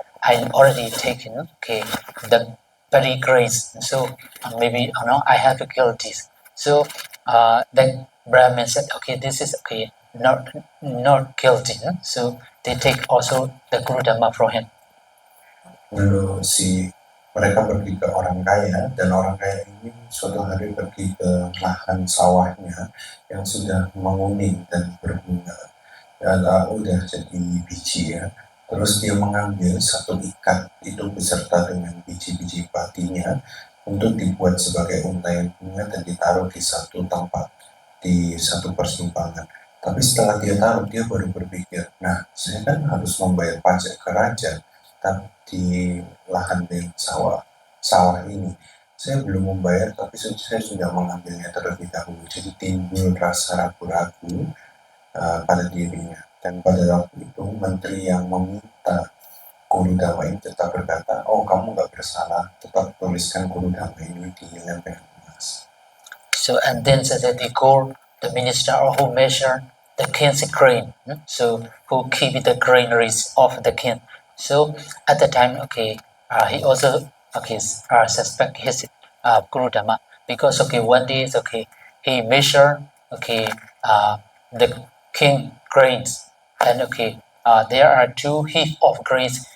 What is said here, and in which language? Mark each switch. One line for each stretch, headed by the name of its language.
English: I already taken okay the very grace. So maybe I have guilties. So then Brahmin said okay this is okay not guilty. So they take also the Guru Dhamma from him.
Indonesian: Lalu mereka pergi ke orang kaya, dan orang kaya ini suatu hari pergi ke lahan sawahnya yang sudah menguning dan berbunga, dan udah jadi biji ya. Terus dia mengambil satu ikat itu beserta dengan biji-biji patinya untuk dibuat sebagai untayan bunga dan ditaruh di satu tempat, di satu persimpangan. Tapi setelah dia taruh, dia baru berpikir, nah saya kan harus membayar pajak ke raja, tapi di lahan yang sawah ini saya belum membayar, tapi saya sudah mengambilnya terlebih dahulu. Jadi timbul rasa ragu-ragu pada dirinya. Dan pada waktu itu menteri yang meminta Guru Dhamma ini tetap berkata, oh kamu nggak bersalah, tetap tuliskan Guru Dhamma ini di lempengan emas.
English: So and then so that they call the minister who measure the king's grain, so who keep the granaries of the king. So at the time, okay, he also okay suspect his Guru Dhamma because okay one day okay he measure okay the king grains and okay there are two heap of grains.